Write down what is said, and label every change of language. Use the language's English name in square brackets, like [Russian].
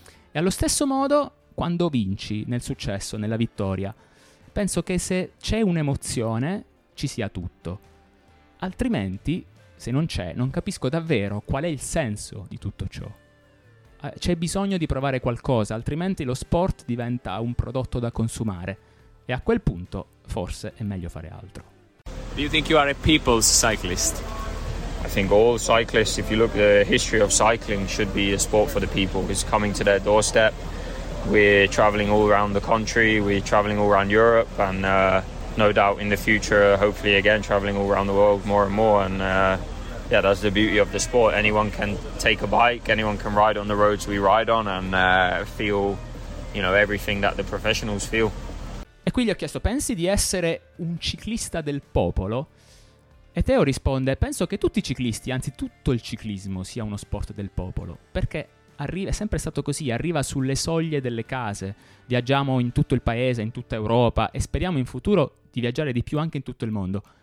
[Italian] E allo stesso modo, quando vinci nel successo, nella vittoria, penso che se c'è un'emozione, ci sia tutto. Altrimenti, se non c'è, non capisco davvero qual è il senso di tutto ciò. C'è bisogno di provare qualcosa, altrimenti lo sport diventa un prodotto da consumare. E a quel punto, forse, è meglio fare altro. [English] Do you think you are a people's cyclist? I think all cyclists, if you look at the history of cycling, should be a sport for the people. It's coming to their doorstep. We're traveling all around the country, we're traveling all around Europe, and no doubt in the future, hopefully again, traveling all around the world more and more. And yeah, that's the beauty of the sport. Anyone can take a bike, anyone can ride on the roads we ride on, and feel, you know, everything that the professionals feel. [Italian] E qui gli ho chiesto, pensi di essere un ciclista del popolo? E Teo risponde, penso che tutti i ciclisti, anzi tutto il ciclismo, sia uno sport del popolo, perché arriva, è sempre stato così, arriva sulle soglie delle case, viaggiamo in tutto il paese, in tutta Europa, e speriamo in futuro di viaggiare di più anche in tutto il mondo.